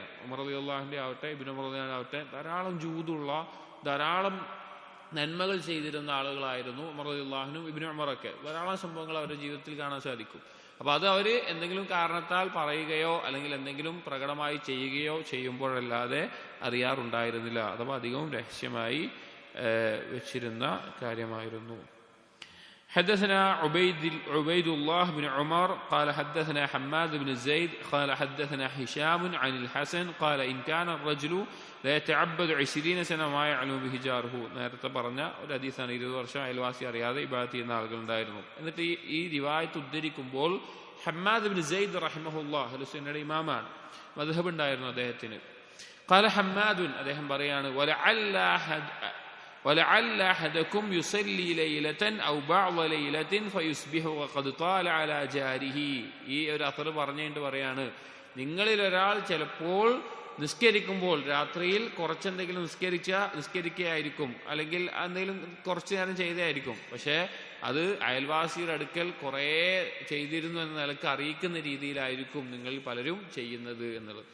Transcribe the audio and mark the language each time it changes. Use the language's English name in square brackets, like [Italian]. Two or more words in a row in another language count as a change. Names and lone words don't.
[Malayalam] ഉമർ റളിയല്ലാഹുവിന്റെ ആവട്ടെ ഇബ്നു ഉമർ ആവട്ടെ ധാരാളം ജൂദുള്ള ധാരാളം നന്മകൾ ചെയ്തിരുന്ന ആളുകളായിരുന്നു ഉമർ റളിയല്ലാഹുവിനും ഇബ്നു ഉമറൊക്കെ. ധാരാളം സംഭവങ്ങൾ അവരുടെ ജീവിതത്തിൽ കാണാൻ സാധിക്കും. അപ്പൊ അത് അവർ എന്തെങ്കിലും കാരണത്താൽ പറയുകയോ അല്ലെങ്കിൽ എന്തെങ്കിലും പ്രകടമായി ചെയ്യുകയോ ചെയ്യുമ്പോഴല്ലാതെ അറിയാറുണ്ടായിരുന്നില്ല. അഥവാ അധികവും രഹസ്യമായി വെച്ചിരുന്ന കാര്യമായിരുന്നു. [Arabic] حدثنا عبيد الله بن عمر قال حدثنا حماد بن زيد قال حدثنا هشام عن الحسن قال إن كان الرجل لا يتعبد 20 سنة ما يعلم به جاره. [Malayalam] നേരത്തെ പറഞ്ഞ ഒരു ഹദീസാണ്. 20 വർഷം അയൽവാസി അറിയാതെ ഇബാദത്ത് ചെയ്യുന്ന ആളുകൾ ഉണ്ടായിരുന്നു. എന്നിട്ട് ഈ റിവായത്ത് ഉദ്ധരിക്കുമ്പോൾ ഹമ്മാദ് ബിൻ സെയ്ദ് റഹിമഹുല്ലാഹ് അഹ്ലു സുന്നയുടെ ഇമാമാണ്, മദ്ഹബ് ഉണ്ടായിരുന്നു അദ്ദേഹത്തിന്. [Arabic] قال حماد [Malayalam] അദ്ദേഹം പറയാണ് [Arabic] ولعل أحدكم يصلي ليلة أو بعض ليلة فيصبح وقد طال على جاره. [Malayalam] ഈ ഒരു അഥർ പറഞ്ഞിട്ട് പറയാണ്, നിങ്ങളിൽ ഒരാൾ ചിലപ്പോൾ നിസ്കരിക്കുമ്പോൾ രാത്രിയിൽ കുറച്ചെന്തെങ്കിലും നിസ്കരിക്കുകയായിരിക്കും, അല്ലെങ്കിൽ എന്തെങ്കിലും കുറച്ചു നേരം ചെയ്തായിരിക്കും, പക്ഷെ അത് അയൽവാസിയുടെ അടുക്കൽ കുറേ ചെയ്തിരുന്നു എന്ന നിലക്ക് അറിയിക്കുന്ന രീതിയിലായിരിക്കും നിങ്ങളിൽ പലരും ചെയ്യുന്നത് എന്നുള്ളത്.